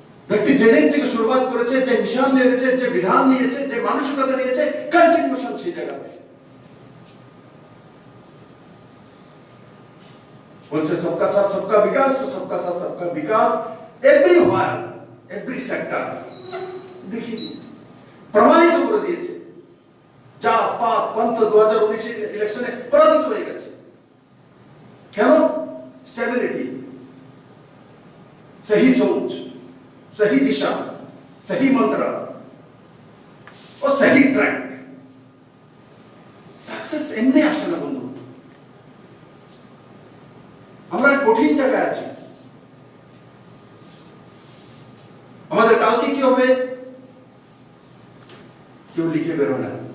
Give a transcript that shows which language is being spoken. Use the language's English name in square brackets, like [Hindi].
[Bangla] ব্যক্তি যেদিন থেকে শুরুয়াত করেছে, যে মিশন নিয়েছে, যে বিধান নিয়েছে, যে মানসিকতা নিয়েছে, কন্টিনিউশন সেই জায়গাতে বলছে [Hindi] सबका साथ सबका विकास, तो सबका साथ सबका विकास एवरीवेयर, एवरी सेक्टर [Bangla] দেখিয়ে দিয়েছে, প্রমাণিত করে দিয়েছে। জাত পাত পন্থ 2019 ইলেকশনে পরাজিত হয়ে গেছে। কেন? [Hindi] স্টেবিলিটি, सही सोच, सही दिशा, सही मंत्र और सही ट्रैक। [Bangla] सक्सेस এমনি আসে না বন্ধু। আমরা কঠিন জায়গায় আছি। আমাদের কালকে কি হবে কেউ লিখে বেরোয় না।